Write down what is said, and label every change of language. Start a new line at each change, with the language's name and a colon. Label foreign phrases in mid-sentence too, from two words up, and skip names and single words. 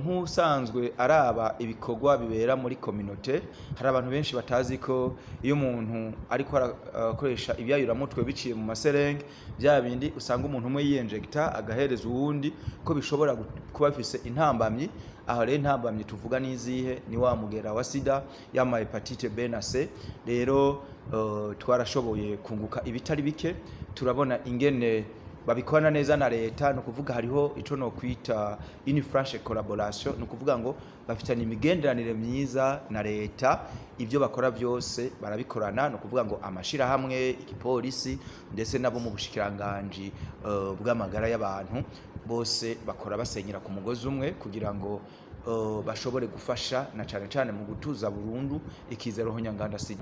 Rundi: Nk'usanzwe araba ibikorwa bibera muri communauté, hari abantu benshi batazi ko iyo umuntu ariko arakoresha ibyayuramutwe biciye mu maserenge bya bindi usanga umuntu umwe yiyinjecta agahereza uwundi, ko bishobora kuba bifise intambamyi. Aho rero intambamyi tuvuga nizihe, ni wa mugera wa sida, yama hepatite B na C. Rero twarashoboye kunguka ibitari bike, turabona ingene babikorana neza na leta. No kuvuga hariho ico no kwita
French: une franche collaboration,
Rundi: no kuvuga ngo bafitanye imigenderanire myiza na leta, ivyo bakora byose barabikorana. No kuvuga ngo amashira hamwe, igipolisi ndetse nabo mu bushikiranganje bw'amagara y'abantu bose bakora basenyera ku mugozi umwe kugira ngo bashobore gufasha na cane cane mu gutuza burundu ikizero honyanganda sida.